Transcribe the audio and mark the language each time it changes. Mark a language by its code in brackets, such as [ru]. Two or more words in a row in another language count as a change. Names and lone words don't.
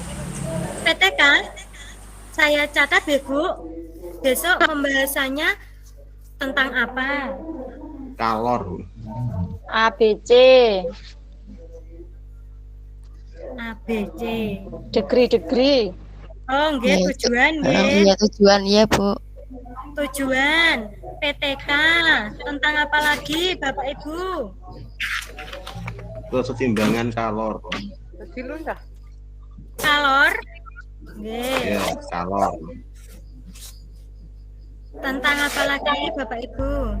[id] PTK? Saya catat ya Bu. Besok pembahasannya tentang apa? Kalor. ABC. ABC. Degree. Oh, nggih, tujuan nggih. Iya, tujuan iya, Bu. Tujuan PTK tentang apa lagi Bapak Ibu? Kesetimbangan kalor. Kalor? Nggih. Ya, kalor. Tentang apa lagi Bapak Ibu?